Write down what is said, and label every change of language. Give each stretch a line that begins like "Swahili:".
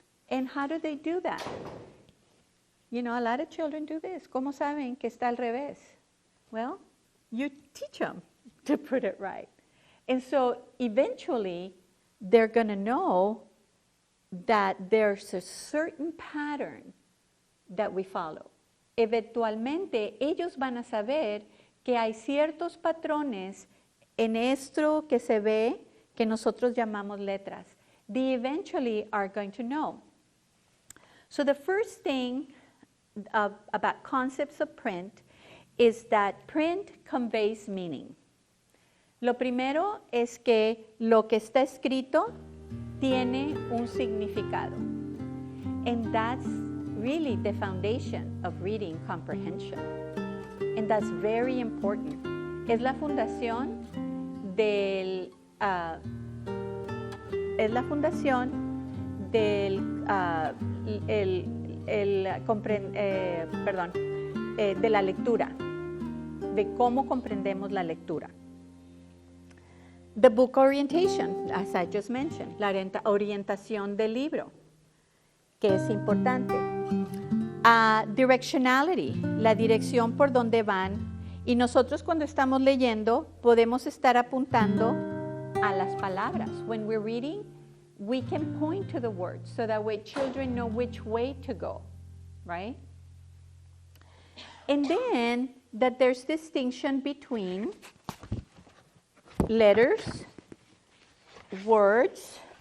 English: And how do they do that? You know, a lot of children do this.
Spanish: ¿Cómo saben que está al revés?
English: Well, you teach them. to put it right. And so eventually they're going to know that there's a certain pattern that we follow.
Spanish: Eventualmente ellos van a saber que hay ciertos patrones en esto que se ve que nosotros llamamos letras.
English: They eventually are going to know. So the first thing about concepts of print is that print conveys meaning.
Spanish: Lo primero es que lo que está escrito tiene un significado.
English: And that's really the foundation of reading comprehension. And that's very important.
Spanish: Es la fundación del de la lectura, de cómo comprendemos la lectura.
English: The book orientation, as I just mentioned,
Spanish: la orientación del libro, que es importante. Directionality, la dirección por donde van. Y nosotros cuando estamos leyendo podemos estar apuntando a las palabras.
English: When we're reading, we can point to the words so that way children know which way to go, right? And then that there's distinction between letters, words.